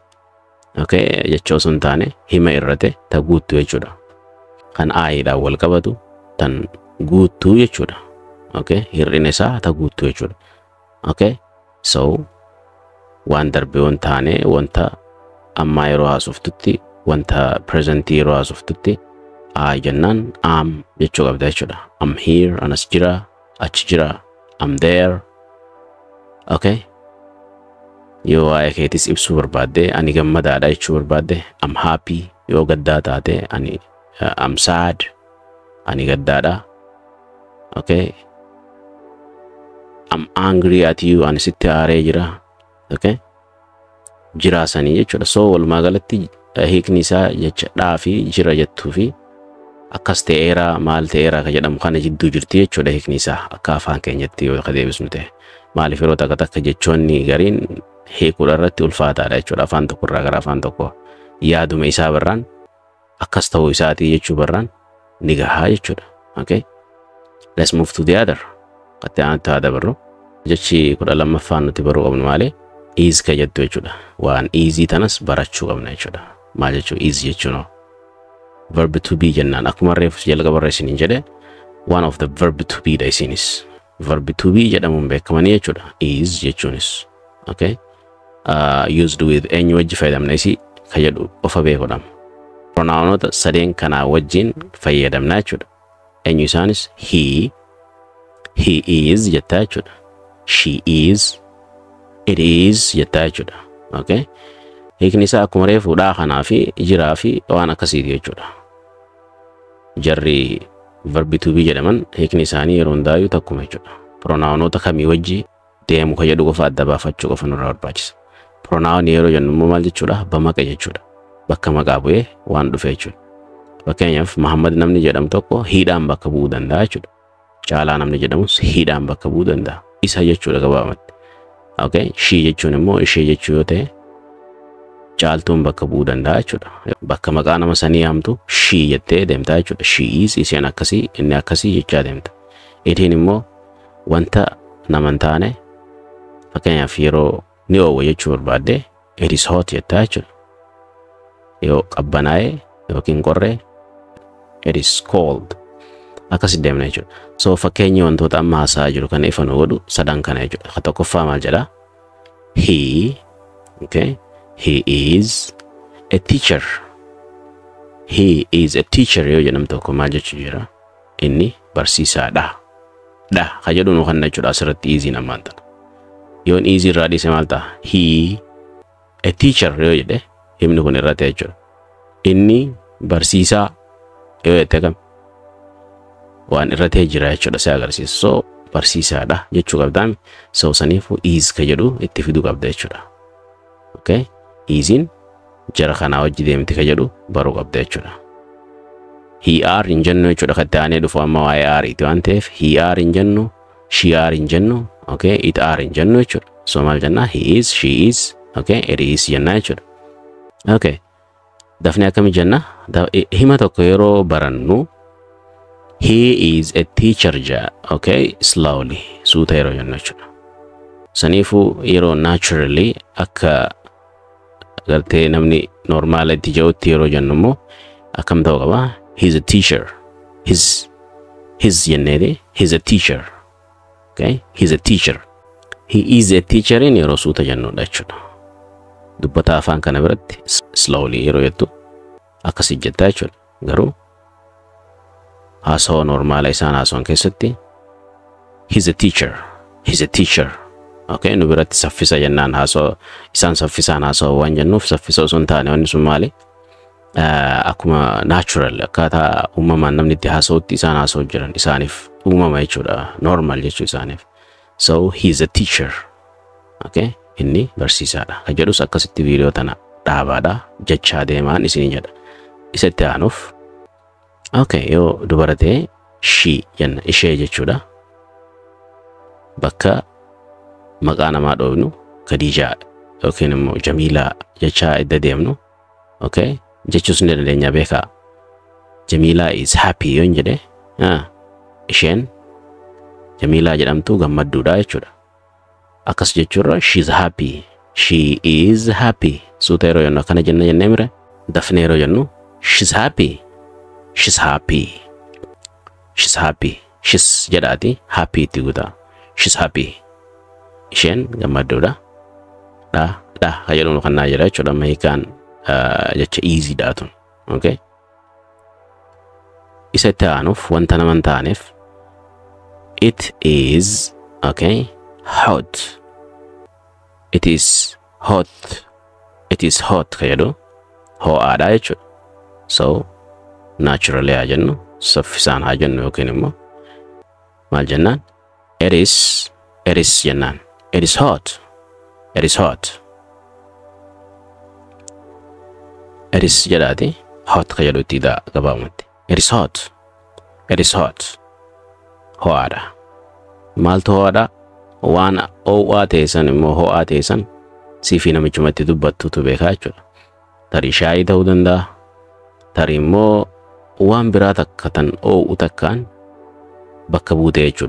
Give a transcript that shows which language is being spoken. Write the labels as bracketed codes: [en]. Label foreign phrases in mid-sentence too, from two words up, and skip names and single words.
[om] Okay, jecha osoo hin taane hima irrate ta guuttu jechuudha kan aayiidhaan wal qabatu tan guuttuu jechuudha. Okay, hir'ina isaa ta guuttu jechuudha. Okay, so waan darbe waan taane wanta amma yeroo haasoftutti wanta present yeroo haasoftutti jennaan am jechuu qabda jechuudha. [en] I'm here [om] anas jira achi jira [en] I'm there. [om] Okay, yoo waa'ee keetis ibsuu barbaadde ani gammadaadha jechuu barbaadde [en] I'm happy. [om] Yoo gaddaa taate ani [en] I'm sad [om] ani gaddaadha. Okay, [en] I'm angry at you [om] ani sitti aaree jira. Okay, jiraasanii jechuudha. So walumaa galatti hiikni isaa jecha dhaa fi jira jettuu fi akkas ta'eera maal ta'eera ka jedhamu kana jidduu jirti jechuudha hiikni isaa akka afaan keenyatti yoo ka deebisnu ta'e. Maaliif yeroo takka jechoonni gariin hiikuudha irratti ulfaataadha jechuudha afaan tokko irraa gara afaan tokko yaaduma isaa barraan akkas ta'uu isaatii jechuu barraan ni gahaa jechuudha. [en] Okay, let's move to the other. [om] Qatte aantu haa dabarru jechi 12ffaan nuti baruu qabnu maali is ka jettu jechuudha. Waan easy tanas barachuu qabna jechuudha. Maal jechuu is jechuun [en] verb to be [om] jennaan akkuma reefus jalqaba barreessiniin jedhe [en] one of the verb to be [om] dha isinis [en] verb to be [om] jedhamuun beekamanii jechuudha is jechuunis. Okay, [en] used with [om] eenyu wajji fayyadamna isi ka jedhu ofa beekudhaam. Pronounota sadeen kanaa wajjin fayyadamna jechuudha. Eenyu isaanis [en] he is [om] jettaa jechuudha. [en] She is, it is [om] jettaa jechuudha. Okay, hiikni isaa akkuma reefu dhaa kanaa fi jiraa fi waan akkasiiti jechuudha. Jarri verb to be jedhaman hiikni isaanii yeroo hundaa'uu takkuma jechuudha. Pronounota kamii wajji deemu ka jedhu qofa adda baafachuu qofa nurraa barbaachisa. Pronoun yeroo jennu immoo maal jechuudha bamaqa jechuudha. Bakka maqaa bu'ee waan dhufe jechuudha. Fakkeenyaaf Muhammad namni jedhamu tokko hiidhaan bakka bu'uu danda'a jechuudha. Caalaa namni jedhamus hiidhaan bakka bu'uu danda'a. Isa jechuudha gabaabumatti. Okay, she jechuun immoo ishee jechuu yoo ta'e caaltuun bakka bu'uu danda'a jechuudha. Bakka maqaa nama sanii yaamtu she jettee deemtaa jechuudha. [en] She is [om] isheen akkasii inni akkasii jechaa deemta. Itiin immoo wanta nama hin taane fakkeenyaaf yeroo ni oowwa jechuu barbaadde [en] it is hot [om] jettaa jechuudha. Yoo qabbanaa'e yookiin qorree [en] it is cold [om] akkasi deemna jechuudha. So fakkeenyi wantoota amma haasaa jiru kana ifa nu godhu sadan kana jechuudha. Ka tokkoffaa maal jedha he. [en] Okay, he is a teacher. He is a teacher [om] yoo jedhamu tokko maal jechuu jira inni barsiisaadha. Dha ka jedhu nu kan jechuudha asirratti easy namaan tana. Yoon easy irraa dhiise maal ta'a [en] he a teacher [om] yoo jedhe himni kun irratti jechuudha. Inni barsiisaa yoo jette kam waan irratti jira jechuudha si agarsiisa. So barsiisaadha jechuu qabdaami. So saniifu is ka jedhu itti fiduu qabda jechuudha. Okay, isin jara kanaa wajji deemti ka jedhu baruu qabda jechuudha. [en] He are [om] hin jennu jechuudha ka ta'anii dhufu amma waa'ee aariiti waan ta'eef [en] he are [om] hin jennu [en] she are [om] hin jennu. Okay, [en] it are [om] hin jennu jechuudha. So maal jenna [en] he is, she is, okay, it is [om] jenna jechuudha. Okay, dafnee akkami jenna hima tokko yeroo barannu [en] he is a teacher [om] ja. Okay, slowly suuta yeroo jennu jechuudha. Saniifu yeroo naturally akka gartee namni normaala itti ja'utti yeroo jennu immoo akkam ta'uu qaba [en] he's a teacher. His jenneeti he's a teacher. Okay, he's a teacher. He is a teacher in [om] yeroo suuta jennudha jechuudha. dubbata afaan kana biratti slowly yeroo jettu akkasi jettaa jechuudha. Garuu hasawa normaala isaan hasawan keessatti [en] he's a teacher. [om] Okay, nu biratti saffisa jennaan hasawa isaan saffisaan hasawa waan jennuuf saffisa osoo hin taane wanni sun maali? Akkuma natural akkaataa uumamaan namni itti hasawutti isaan hasawu jiran isaaniif uumama jechuudha. Normal jechuu isaaniif. [en] So he's a teacher. [om] Okay, inni barsiisaadha. Kan jedhus akkasitti viidiyoo tana dhaabaadha. Jechaa deemaan isin jedha. Isatti aanuuf okay, yoo dubara ta'e she jenna ishee jechuudha. Bakka maqaa namaa dhoofnu Khadijaa yookiin immoo Jamiilaa jechaa idda deemnu. Okay, jechuus ni dandeenya beekaa. Jamiilaa [en] is happy [om] yoon jedhe isheen Jamiilaa jedhamtu gammadduudha jechuudha. Akkas jechuurra [en] she's happy. She is happy. [om] Suuta yeroo jennu akkana jennee mire dafnee yeroo jennu [en] she's happy. [om] She's jedhaati happy itti guutaa. [en] She's happy. [om] Isheen gammadduudha. Ka jedhamu kan naa jedha jechuudha. Mahiikaan jecha easy dhaatun. Okay. Isa itti aanuuf wanta naman taaneef [en] it is okay hot. It is hot [om] ka jedhu ho'aadha jechuudha. So naturally haa jennu saffisaan haa jennu yookiin immoo maal jennaan [en] it is [om] jennaan [en] it is hot. It is [om] jedhaati hot ka jedhu itti gabaabumatti. [en] It is hot. [om] Ho'aadha. Maaltu ho'aadha? Waan ho'aa teessan immoo ho'aa teessan siifi namichumatti dubbattutu beekaa jechuudha. Tarii shaayii ta'uu danda'a. Tarii immoo waan biraa takka tan ho'u takkaan bakka buutee jechuudha.